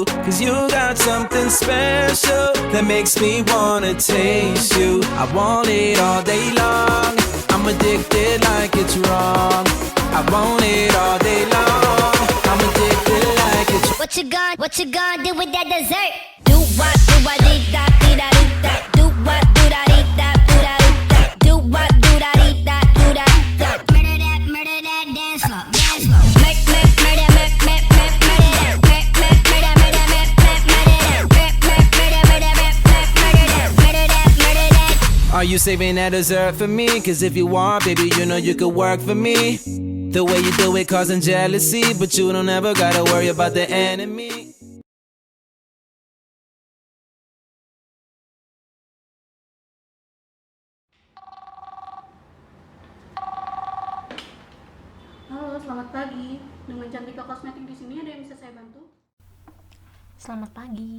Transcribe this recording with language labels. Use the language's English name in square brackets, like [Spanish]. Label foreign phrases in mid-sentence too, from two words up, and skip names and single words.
[English] Cause you got something special that makes me wanna taste you. I want it all day long, I'm addicted like it's wrong. I want it all day long, I'm addicted like it's wrong. What you gonna do with that dessert? Do what dee da dee da dee da. Do what do da dee da do da dee da. Do what do da dee da do da da. Murder that dance floor, dance floor. Make murder that, make murder that, make murder that, make murder that. Are you saving that dessert for me? Cause if you are, baby, you know you could work for me. The way you do it causing jealousy, but you don't ever gotta worry about the enemy. [Indonesian] Halo, selamat pagi. Dengan Cantika Kosmetik di sini ada yang bisa saya bantu? Selamat pagi.